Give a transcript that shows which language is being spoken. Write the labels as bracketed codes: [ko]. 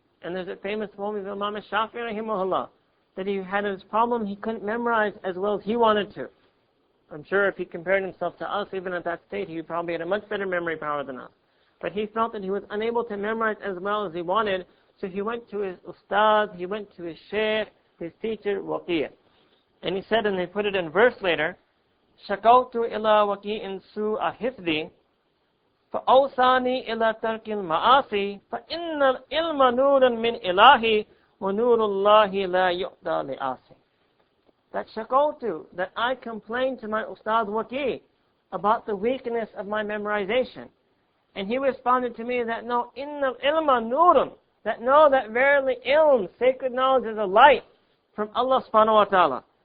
[en] And there's a famous poem of Imam Shafi'i rahimahullah, that he had his problem, he couldn't memorize as well as he wanted to. I'm sure if he compared himself to us, even at that state, he probably had a much better memory power than us. but he felt that he was unable to memorize as well as he wanted, so he went to his ustad, he went to his shaykh, his teacher, Waqi'. And he said, and they put it in verse later, [ar] شَكَوْتُ إِلَى وَقِيءٍ سُوءَ حِفْظِي فَأَوْصَانِي إِلَى تَرْكِ الْمَعَاصِي فَإِنَّ الْعِلْمَ نُورٌ مِّنْ إِلَهِ وَنُورُ اللَّهِ لَا يُؤْدَى لِآسِي. [en] That shakawtu, that I complained to my ustad Waqi' about the weakness of my memorization. And he responded to me that no, [ar] innal ilma nurun, [en] that no, that verily ilm, sacred knowledge, is a light from Allah subhanahu wa ta'ala.